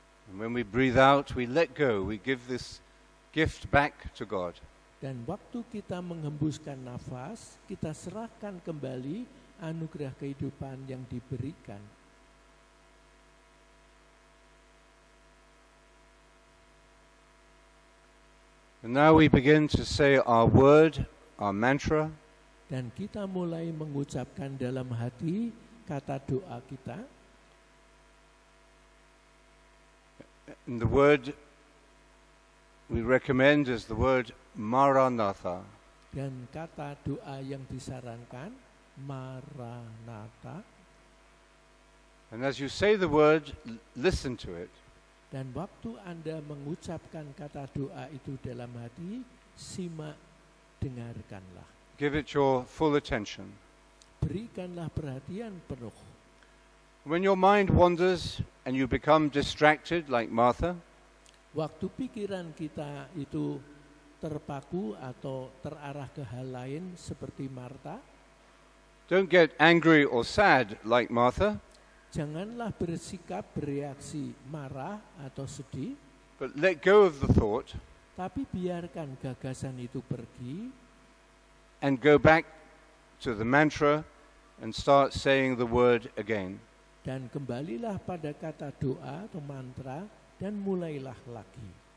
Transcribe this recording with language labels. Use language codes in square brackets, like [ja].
[en] And when we breathe out, we let go. We give this gift back to God. [id] Dan waktu kita menghembuskan nafas, kita serahkan kembali anugerah kehidupan yang diberikan. [en] And now we begin to say our word, our mantra. [id] Dan kita mulai mengucapkan dalam hati kata doa kita. [en] And the word we recommend is the word Maranatha. [id] Dan kata doa yang disarankan, Maranatha. [en] And as you say the word, listen to it. [id] Dan waktu Anda mengucapkan kata doa itu dalam hati, simak, dengarkanlah. [en] Give it your full attention. [id] Berikanlah perhatian penuh. [en] When your mind wanders and you become distracted like Martha, [id] waktu pikiran kita itu terpaku atau terarah ke hal lain seperti Marta, [en] don't get angry or sad like Martha. [id] Janganlah bersikap bereaksi marah atau sedih, [en] but let go of the thought, [id] tapi biarkan gagasan itu pergi, [en] and go back to the mantra and start saying the word again. [id] Dan kembalilah pada kata doa atau mantra dan mulailah lagi.